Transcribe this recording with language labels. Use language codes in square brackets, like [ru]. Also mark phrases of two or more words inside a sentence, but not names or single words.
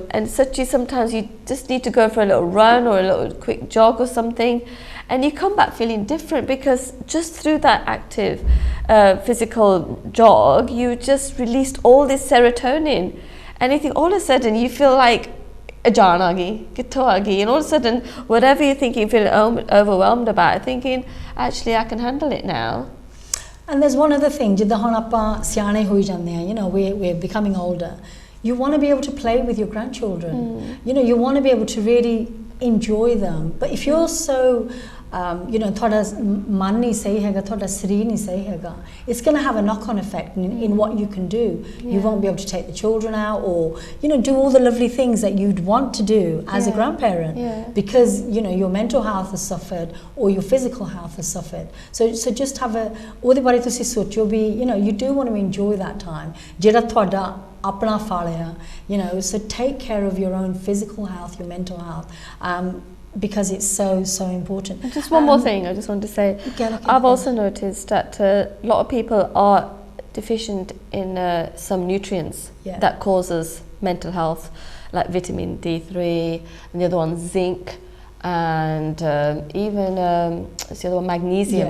[en] And sometimes you just need to go for a little run or a little quick jog or something. And you come back feeling different because just through that active physical jog, you just released all this serotonin. And you think all of a sudden you feel like a [pa] ਜਾਨ ਆ ਗਈ, ਕਿੱਥੋ ਆ ਗਈ. [en] And all of a sudden, whatever you're thinking, feeling overwhelmed about, thinking, actually, I can handle it now. And there's one other thing, [pa] ਜਿੱਦਾਂ ਹੁਣ ਆਪਾਂ ਸਿਆਣੇ ਹੋਈ ਜਾਂਦੇ ਆ, [en] you know, we're becoming older. You want to be able to play with your grandchildren. You know, you want to be able to really enjoy them. But if you're so you know [pa] ਤੁਹਾਡਾ ਮਨ ਨਹੀਂ ਸਹੀ ਹੈਗਾ ਤੁਹਾਡਾ ਸਰੀਰ ਨਹੀਂ ਸਹੀ ਹੈਗਾ [en] it's going to have a knock-on effect in what you can do you won't be able to take the children out or you know do all the lovely things that you'd want to do as a grandparent because you know your mental health has suffered or your physical health has suffered so just have a [pa] ਉਹਦੇ ਬਾਰੇ ਤੁਸੀਂ ਸੋਚੋ ਵੀ [en] you know you do want to enjoy that time [pa] ਜਿਹੜਾ ਤੁਹਾਡਾ ਆਪਣਾ ਫਲ ਆ [en] you know, so take care of your own physical health, your mental health, because it's so important. And just one more thing I just want to say. I've also noticed that a lot of people are deficient in some nutrients that causes mental health, like vitamin D3, and the other one zinc, and even what's the other one, magnesium.